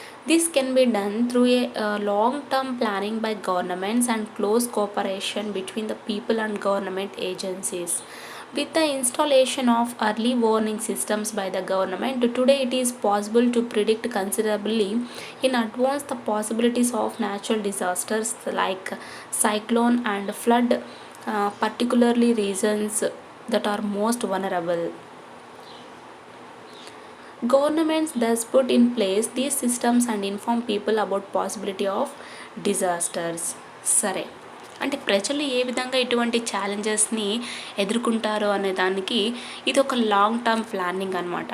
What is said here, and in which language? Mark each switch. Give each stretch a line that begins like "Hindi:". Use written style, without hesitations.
English: This can be done through a long term planning by governments and close cooperation between the people and government agencies. With the installation of early warning systems by the government, today it is possible to predict considerably in advance the possibilities of natural disasters like cyclone and flood, particularly regions that are most vulnerable. Governments thus put in place these systems and inform people about possibility of disasters.
Telugu: సరే, అంటే ప్రజలు ఏ విధంగా ఇటువంటి ఛాలెంజెస్ని ఎదుర్కొంటారో అనే దానికి ఇది ఒక long term planning అనమాట.